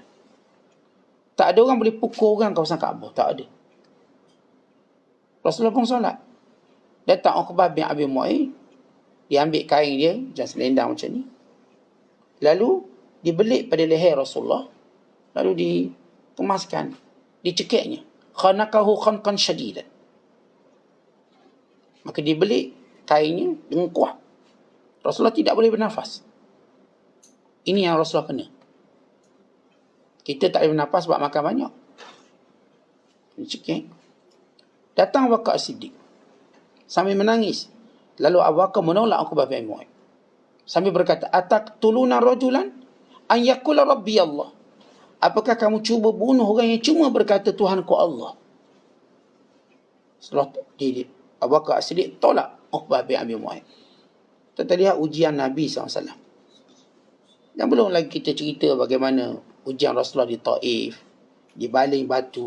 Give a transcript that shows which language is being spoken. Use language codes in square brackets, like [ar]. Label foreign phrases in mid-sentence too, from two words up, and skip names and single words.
[ms] Tak ada orang boleh pukul orang kawasan Kaabah, tak ada. Rasulullah pun solat. Datang Uqbah bin Abi Mu'ayth, dia ambil kain dia, macam selendang macam ni. Lalu dibelit pada leher Rasulullah, lalu dikemaskan, dicekiknya. [ar] خنقه خنقا شديدا. [ms] Maka dibelit kainnya dengan kuat. Rasulullah tidak boleh bernafas. Ini yang Rasulullah kena. Kita tak boleh bernafas sebab makan banyak. Dicekik. Datang Abu Bakar As-Siddiq sambil menangis. Lalu Abu Bakar menolak Uqbah bin Mu'ayth sambil berkata, [ar] "أتقتلون رجلا أن يقول ربي الله." [ms] Apakah kamu cuba bunuh orang yang cuma berkata Tuhanku Allah? Setelah Abu Bakar As-Siddiq tolak Uqbah bin Abi Mu'ayth. Kita lihat ujian Nabi SAW. Dan belum lagi kita cerita bagaimana ujian Rasulullah di Taif, di baling batu.